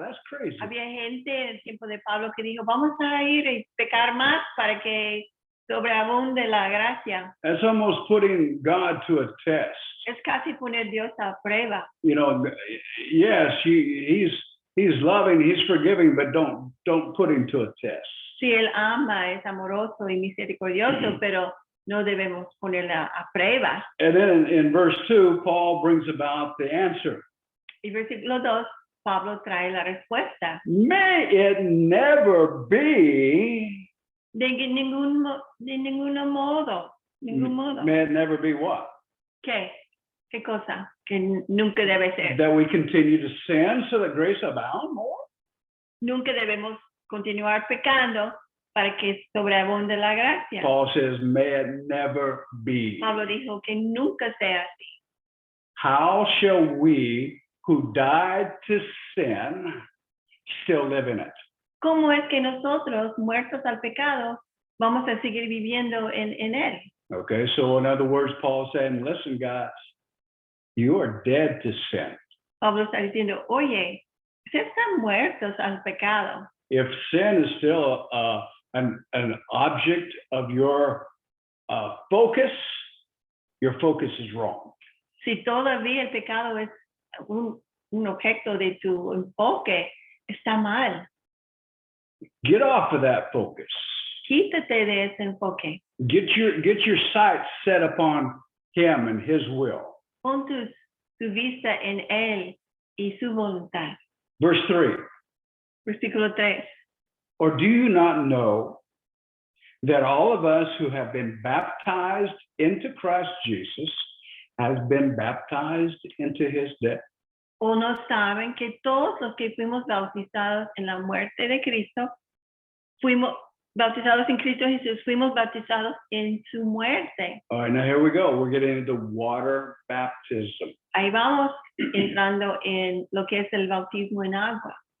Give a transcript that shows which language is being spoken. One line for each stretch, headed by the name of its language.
English: That's crazy.
Spanish: Había gente en el tiempo de Pablo que dijo, vamos a ir y pecar más para que sobreabunde la gracia.
English: That's almost putting God to a test.
Spanish: Es casi poner Dios a prueba.
English: You know, yes, he's loving, he's forgiving, but don't put him to a test.
Spanish: Si él ama, es amoroso y misericordioso, pero no debemos ponerla a prueba.
English: And then in verse 2, Paul brings about the answer.
Spanish: Y versículo 2, Pablo trae la respuesta.
English: May it never be.
Spanish: De ningún modo.
English: May it never be what?
Spanish: ¿Qué? ¿Qué cosa? Que nunca debe ser.
English: That we continue to sin so that grace abound more?
Spanish: Nunca debemos continuar pecando para que sobreabunde la gracia.
English: Paul says, may it never be.
Spanish: Pablo dijo que nunca sea así.
English: how shall we who died to sin still live in it?
Spanish: ¿Cómo es que nosotros, muertos al pecado, vamos a seguir viviendo en él?
English: Okay, so in other words, Paul is saying, listen, guys, you are dead to sin.
Spanish: Pablo está diciendo, oye, ustedes están muertos al pecado.
English: If sin is still an object of your focus, your focus is wrong.
Spanish: Si todavía el pecado es un objeto de tu enfoque, está mal.
English: Get off of that focus.
Spanish: Quítate de ese enfoque.
English: Get your sights set upon him and his will.
Spanish: Pon tu vista en él y su voluntad.
English: Verse 3.
Spanish: Versículo 3.
English: Or do you not know that all of us who have been baptized into Christ Jesus have been baptized into his death?
Spanish: ¿O no saben que todos los que fuimos bautizados en la muerte de Cristo, fuimos bautizados en Cristo Jesús, fuimos bautizados en su muerte?
English: All right, now here we go. We're getting into water baptism.
Spanish: Ahí vamos entrando en lo que es el bautismo en agua.